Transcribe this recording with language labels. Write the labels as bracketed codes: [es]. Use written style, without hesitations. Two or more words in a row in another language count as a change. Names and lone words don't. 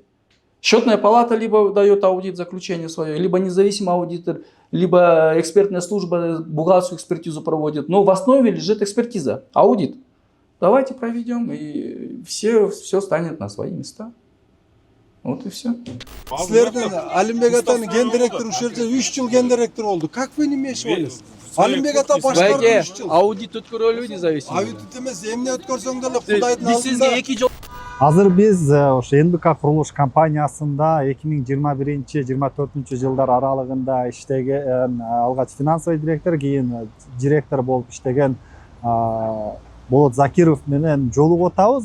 [ru] Счетная палата либо дает аудит, заключение свое, либо независимый аудитор, либо экспертная служба бухгалтерскую экспертизу проводит. Но в основе лежит экспертиза, аудит. Давайте проведем, и все станет на свои места. Вот и все. [ky] Силердин Алимбек атанын ген директору ушул жерде 3 жыл ген директор болду. [ru] Как вы не мешаетесь? [ky] Алимбек ата башкарды 3 жыл. Аудит өткөрөлүбү независимый. Аудит эмес, эмне өткөрсөң деле Кудайдын алдында. Биз 2 жыл. Азыр биз ошо НБК курулуш компаниясында 2021-24 жылдар аралыгында иштеген алгач [ru] финансовый директор, [ky] кийин директор болуп иштеген Болот Закиров менен жолугуп атабыз.